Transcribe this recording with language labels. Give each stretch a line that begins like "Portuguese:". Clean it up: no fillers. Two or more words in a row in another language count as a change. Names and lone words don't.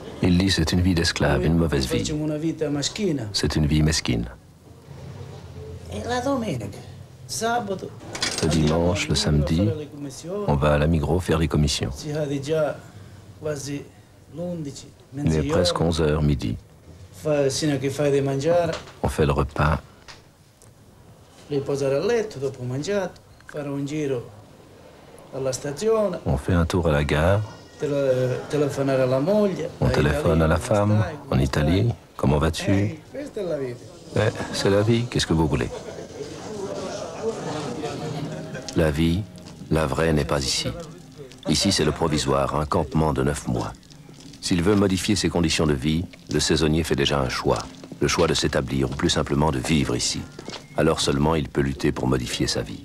French: Il dit c'est une vie d'esclave, une mauvaise vie.
Italian: Facciamo una vita maschina.
French: C'est une vie mesquine.
Italian: E la domenica, sabato,
French: Le dimanche, le samedi, on va à la Migros faire les commissions.
Italian: si cade già quasi l'11,
French: Il est presque 11h midi.
Italian: Sino che fai di mangiare,
French: On fait le repas,
Italian: riposare a letto dopo mangiato, fare un giro alla stazione,
French: on fait un tour à la gare,
Italian: telefonare alla moglie.
French: on téléphone à la femme, en Italie, comment vas-tu?
Italian: Questa è la vita.
French: C'est la vie, qu'est-ce que vous voulez? La vie, la vraie n'est pas ici. Ici, c'est le provisoire, un campement de 9 mois. S'il veut modifier ses conditions de vie, le saisonnier fait déjà un choix. Le choix de s'établir, ou plus simplement de vivre ici. Alors seulement, il peut lutter pour modifier sa vie.